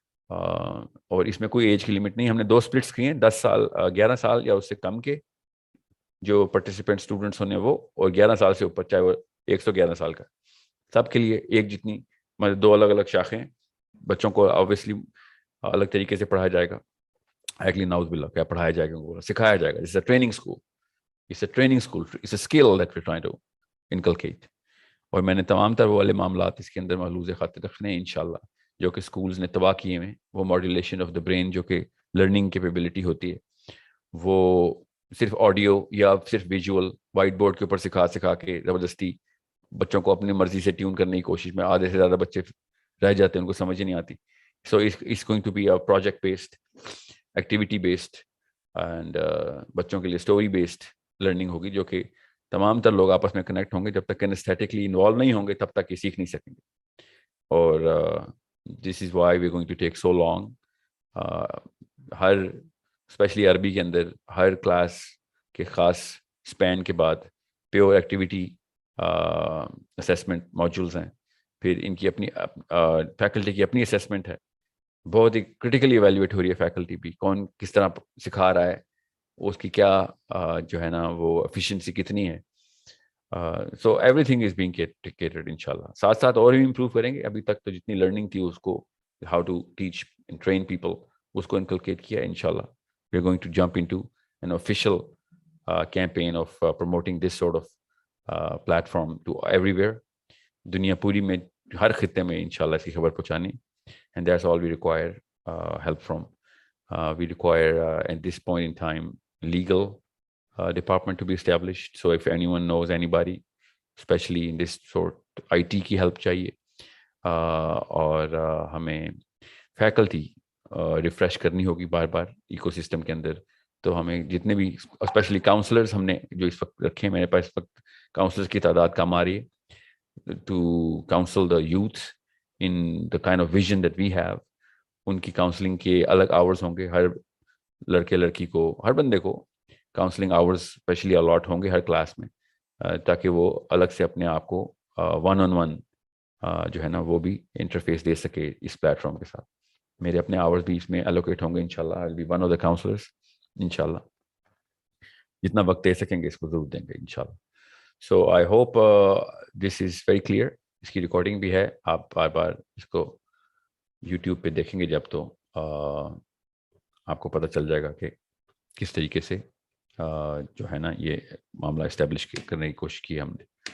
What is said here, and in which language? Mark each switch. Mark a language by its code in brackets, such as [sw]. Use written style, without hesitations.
[ur] اور اس میں کوئی ایج کی لمٹ نہیں. ہم نے 2 سپلٹس کیے ہیں, 10 سال 11 سال یا اس سے کم کے جو پارٹیسپینٹ اسٹوڈنٹس ہونے وہ, اور 11 سال سے اوپر, چاہے وہ 111 سال کا, سب کے لیے ایک جتنی, مطلب 2 الگ الگ شاخیں. بچوں کو آبویسلی الگ طریقے سے پڑھایا جائے گا, ایکچولی ناؤز باللہ کیا پڑھایا جائے گا, سکھایا جائے گا. [en] It's a training school, it's a skill that we're trying to inculcate. [ur] اور میں نے تمام تر وہ والے معاملات اس کے اندر محلوظ خاطر رکھنے ہیں انشاءاللہ, جو کہ سکولز نے تباہ کیے ہیں. وہ [en] modulation of the brain [ur] جو کہ لرننگ کیپیبلٹی ہوتی ہے, وہ صرف آڈیو یا صرف ویژول وائٹ بورڈ کے اوپر سکھا کے زبردستی بچوں کو اپنی مرضی سے ٹیون کرنے کی کوشش میں آدھے سے زیادہ بچے رہ جاتے ہیں, ان کو سمجھ نہیں آتی. سو [en] it's going to be a project based, activity based, and [ur] بچوں کے لیے اسٹوری بیسڈ لرننگ ہوگی, جو کہ تمام تر لوگ آپس میں کنیکٹ ہوں گے. جب تک انسٹیٹکلی انوالو نہیں ہوں گے تب تک یہ سیکھ نہیں سکیں گے. [en] اور this is why we're going to take so long. [ur] Hare especially عربی کے اندر ہر کلاس کے خاص اسپین کے بعد پیور ایکٹیویٹی اسیسمنٹ موجولز ہیں. پھر ان کی اپنی فیکلٹی کی اپنی اسیسمنٹ ہے, بہت ہی کرٹیکلی ایویلیویٹ ہو رہی ہے فیکلٹی بھی, کون کس طرح سکھا رہا ہے, اس کی کیا جو ہے نا وہ ایفیشینسی کتنی ہے. [en] so everything is being catered [ur] انشاءاللہ. ساتھ ساتھ اور بھی امپروو کریں گے. ابھی تک تو جتنی لرننگ تھی اس کو [en] how to teach and train people, [ur] اس کو انکلکیٹ کیا انشاءاللہ. [en] We are going to jump into an official campaign of promoting this sort of platform to everywhere. [ur] دنیا پوری میں ہر خطے میں انشاءاللہ اس کی خبر پہنچانی, [en] and that's all we require help from. We require at this point in time legal department to be established. So if anyone knows anybody, especially in this sort, [ur] IT کی help چاہیے, اور ہمیں فیکلٹی ریفریش کرنی ہوگی بار بار eco system کے اندر. تو ہمیں جتنے بھی اسپیشلی کاؤنسلرز ہم نے جو اس وقت رکھے ہیں, میرے پاس اس وقت کاؤنسلرز کی تعداد کم آ رہی ہے [en] To counsel the youth in the kind of vision that we have. [ur] ان کی کاؤنسلنگ کے الگ آورز ہوں گے, ہر لڑکے لڑکی کو, ہر بندے کو کاؤنسلنگ آورز اسپیشلی الاٹ ہوں گے ہر کلاس میں, تاکہ وہ الگ سے اپنے آپ کو 1-on-1 جو ہے نا وہ بھی انٹرفیس دے سکے اس پلیٹ فارم کے ساتھ. میرے اپنے آورز بھی اس میں الوکیٹ ہوں گے انشاءاللہ. [en] I'll be one of the counselors انشاءاللہ. [ur] جتنا وقت دے سکیں گے اس کو ضرور دیں گے انشاءاللہ. [en] So I hope this is very clear. [ur] اس کی ریکارڈنگ بھی ہے, آپ بار بار اس کو یوٹیوب پہ دیکھیں گے جب تو آپ کو پتہ چل جائے گا کہ کس طریقے سے جو ہے نا یہ معاملہ اسٹیبلش کرنے کی کوشش کی ہم نے.